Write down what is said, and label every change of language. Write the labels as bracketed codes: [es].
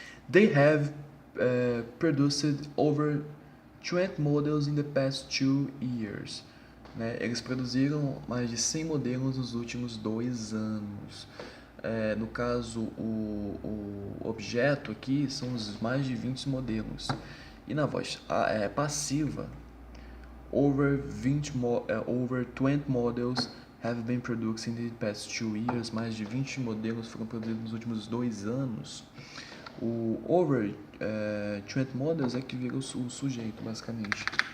[en] They have produced over 20 models in the past 2 years. [pt] Né? Eles produziram mais de 100 modelos nos últimos 2 anos. No caso, o objeto aqui são os mais de 20 modelos. E na voz passiva, [en] over 20 models have been produced in the past 2 years. [pt] Mais de 20 modelos foram produzidos nos últimos 2 anos. O over 20 models é que vira o sujeito, basicamente.